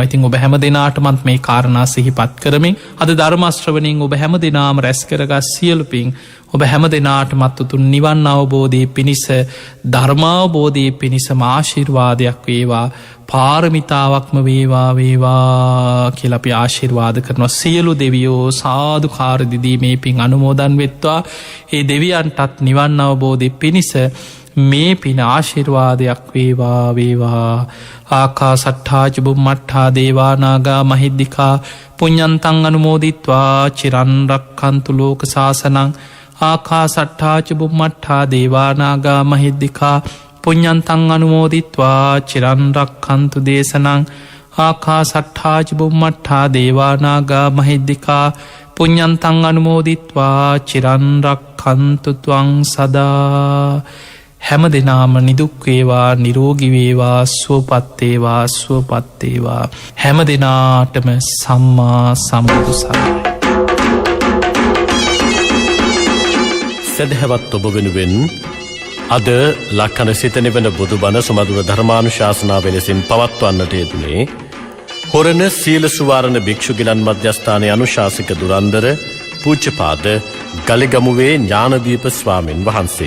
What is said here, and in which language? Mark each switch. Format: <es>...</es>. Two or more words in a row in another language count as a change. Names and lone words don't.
<si>ඉතින් ඔබ හැම දෙනාටමත් මේ කාරණා සිහිපත් කරමින් අද ධර්ම ශ්‍රවණයෙන් ඔබ හැම දෙනාම රැස් කරගත් සියලු පින් ඔබ හැම දෙනාටමත් උතුම් නිවන් අවබෝධයේ පිණිස ධර්මාවබෝධයේ පිණිසම ආශිර්වාදයක් වේවා, පාරමිතාවක්ම වේවා වේවා කියලා අපි ආශිර්වාද කරනවා. සියලු දෙවියෝ සාදුකාර දිදී මේ පින් අනුමෝදන් වෙත්වා. ඒ දෙවියන්ටත් නිවන් අවබෝධයේ පිණිස මේ පින ආශිර්වාදයක් වේවා වේවා.</si> <pi>ආකාසට්ඨා ච බුම්මට්ඨා දේවා නාග මහිද්దికා පුඤ්ඤන්තං අනුමෝදිත්වා චිරන් රක්ඛන්තු ලෝක සාසනං. ආකාසට්ඨා ච බුම්මට්ඨා දේවා නාග මහිද්దికා පුඤ්ඤන්තං අනුමෝදිත්වා චිරන් රක්ඛන්තු දේශනං. ආකාසට්ඨා ච බුම්මට්ඨා දේවා නාග මහිද්దికා පුඤ්ඤන්තං අනුමෝදිත්වා චිරන් රක්ඛන්තු ත්වං සදා.</pi> <si>හැම දෙනාම නිදුක් වේවා, නිරෝගී වේවා, සුවපත් වේවා, සුවපත් වේවා. හැම දෙනාටම සම්මා සම්බුදු සරණයි. සදහවත් ඔබ වෙනුවෙන් අද ලක්කන සිත නිවන බුදුබණ සුමధుර ධර්මානුශාසනාව ලෙසින් පවත්වන්නට යෙදුනේ හොරණ සීල සුවාරණ භික්ෂු ගිලන් මධ්‍යස්ථානයේ අනුශාසක දුරන්දර පූජ්‍යපාද ගලිගමුවේ ඥානදීප ස්වාමින් වහන්සේ.</si>